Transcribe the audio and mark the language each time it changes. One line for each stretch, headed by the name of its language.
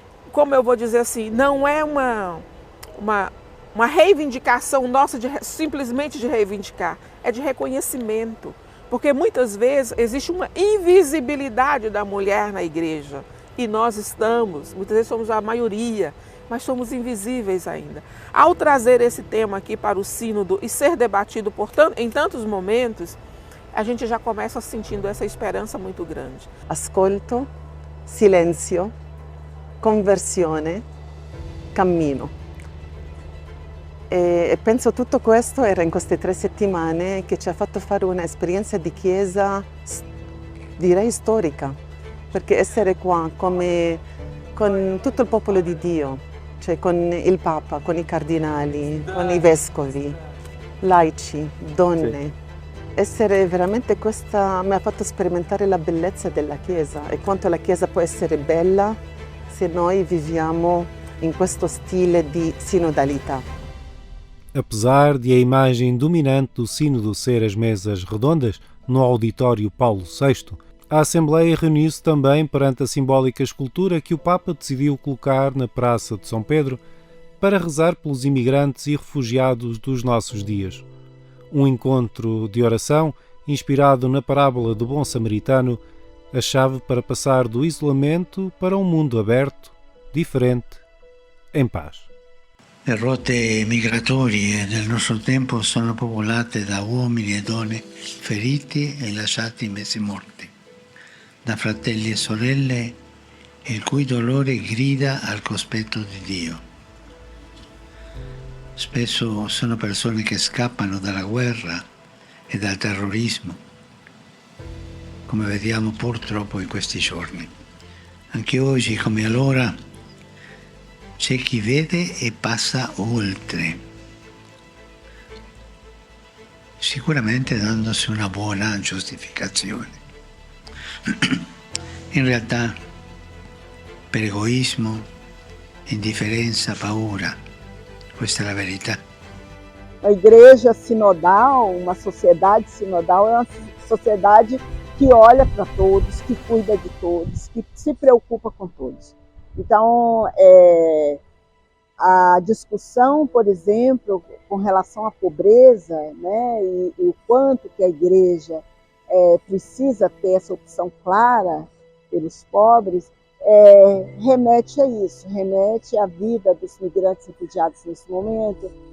Portuguese: como eu vou dizer assim, não é uma reivindicação nossa simplesmente de reivindicar, é de reconhecimento, porque muitas vezes existe uma invisibilidade da mulher na igreja, e nós muitas vezes somos a maioria, mas somos invisíveis ainda. Ao trazer esse tema aqui para o sínodo e ser debatido em tantos momentos, a gente já começa sentindo essa esperança muito grande.
Italian: Ascolto, silenzio, conversione, cammino. E penso tutto questo era in queste 3 settimane che ci ha fatto fare un'esperienza di chiesa, direi storica, perché essere qua con tutto il popolo di Dio, cioè con il Papa, con i cardinali, con i vescovi, laici, donne, essere veramente questa mi ha fatto sperimentare la bellezza della Chiesa e quanto la Chiesa può essere bella se noi viviamo in questo stile di sinodalità.
Portuguese: Apesar de a imagem dominante do Sínodo ser as mesas redondas no auditório Paulo VI, a Assembleia reuniu-se também perante a simbólica escultura que o Papa decidiu colocar na Praça de São Pedro para rezar pelos imigrantes e refugiados dos nossos dias. Um encontro de oração inspirado na parábola do bom samaritano, a chave para passar do isolamento para um mundo aberto, diferente, em paz.
Italian: Le rotte migratorie del nostro tempo sono popolate da uomini e donne feriti e lasciati mezzi morti, da fratelli e sorelle il cui dolore grida al cospetto di Dio. Spesso sono persone che scappano dalla guerra e dal terrorismo, come vediamo purtroppo in questi giorni. Anche oggi, come allora, c'è chi vede e passa oltre, sicuramente dandosi una buona giustificazione. In realtà, per egoismo, indifferenza, paura, questa è la verità.
Portuguese: A igreja sinodal, uma sociedade sinodal, é uma sociedade que olha para todos, que cuida de todos, que se preocupa com todos. Então, a discussão, por exemplo, com relação à pobreza, né, e o quanto que a igreja precisa ter essa opção clara pelos pobres, remete a isso, remete à vida dos migrantes refugiados nesse momento,